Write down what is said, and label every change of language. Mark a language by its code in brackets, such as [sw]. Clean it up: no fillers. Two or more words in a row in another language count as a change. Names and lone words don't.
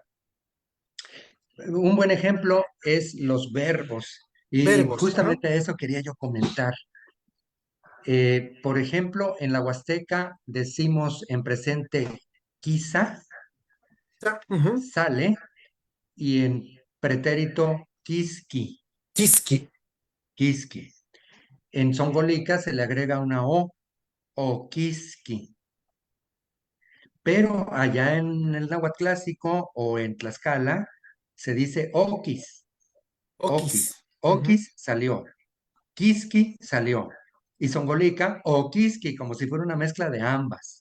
[es] Un buen ejemplo es los verbos. Y Verbos, justamente eso quería yo comentar. Por ejemplo, en la Huasteca decimos en presente quizá, sale, y en pretérito quisqui, Quisqui. quisqui. En Zongolica se le agrega una o quisqui. Pero allá en el náhuatl clásico o en Tlaxcala se dice [nah] oquis, oquis, oquis [es] salió, quisqui salió. Y Zongolica o quisqui, como si fuera una mezcla de ambas.